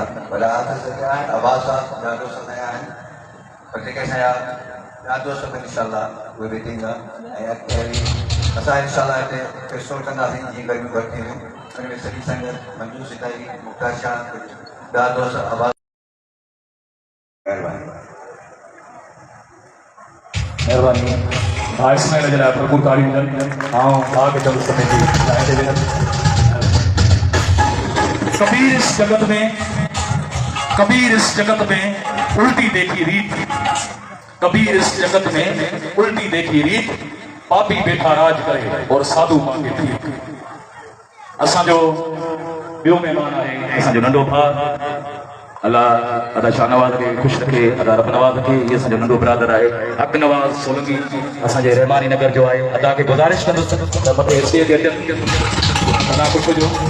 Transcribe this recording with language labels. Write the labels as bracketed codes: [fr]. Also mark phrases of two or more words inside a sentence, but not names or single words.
[sd] वॾा आर्टिस्ट जेके आहिनि आवाज़ सां ॿिया दोस्त नया आहिनि पर जेके असांजा ॿिया दोस्त बि इंशाअल्लाह उहे वेठे ईंदा ऐं अहिड़ी असां इंशाअल्लाह हिते फेस्टिवल कंदासीं जीअं गर्मियूं घटि थींदियूं हुन में सॼी संगत मंजूर सीताई मुख्तार शाह ॿिया दोस्त आवाज़ मेहरबानी भाउ इस्माइल जे लाइ भरपूर तारीफ़ कनि। ऐं भाउ खे चवंदुसि पंहिंजी जाइ ते वेहनि। [hi] कबीर इस जगत में उल्टी देखी रीत कबीर इस जगत में उल्टी देखी रीत पापी बेठा राज करे और साधु मांगे भीख। [sd] असांजो ॿियो महिमान आहे असांजो नंढो भाउ अल्लाह अदा शाह नवाज़ खे ख़ुशि रखे अदा रब नवाज़ खे इहे असांजो नंढो बिरादर आहे हक़ नवाज़ सोलंगी असांजे रहमानी नगर जो आहे। अदा खे गुज़ारिश कंदुसि त मथे स्टेज ते अचनि अदा ख़ुशि हुजो।